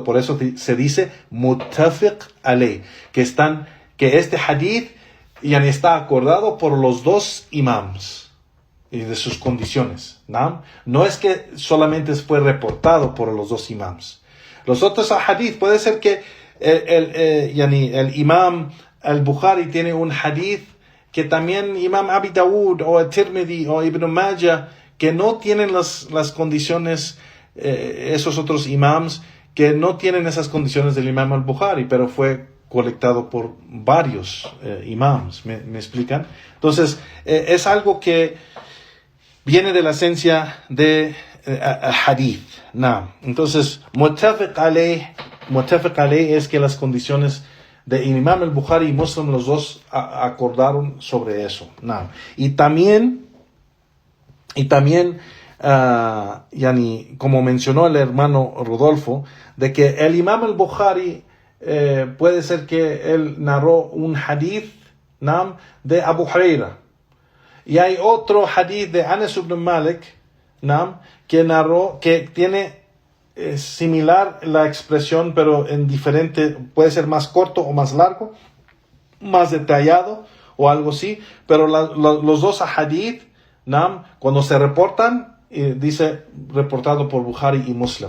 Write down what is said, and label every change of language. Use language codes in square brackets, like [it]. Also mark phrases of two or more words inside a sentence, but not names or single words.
[es] Por eso se dice [ar] متفق عليه, [es] que este hadith ya está acordado por los dos imams y de sus condiciones, ¿no? No es que solamente fue reportado por los dos imams. Los otros hadith, puede ser que el imam al-Bukhari tiene un hadith que también Imam Abi Dawud o Tirmidhi o Ibn Majah, que no tienen las condiciones, esos otros imams que no tienen esas condiciones del Imam al-Bukhari, pero fue colectado por varios imams. ¿Me explican? Entonces, es algo que viene de la esencia de hadith. No. Entonces, [ar] متفق عليه [es] es que las condiciones de Imam al-Bukhari y Muslim, los dos acordaron sobre eso. No. Y también como mencionó el hermano Rodolfo, de que el Imam al-Bukhari puede ser que él narró un hadith de Abu Huraira. Y hay otro hadith de Anas ibn Malik, que narró, que tiene similar la expresión, pero en diferente, puede ser más corto o más largo, más detallado o algo así, pero los dos hadith, cuando se reportan, dice reportado por Bukhari y Muslim.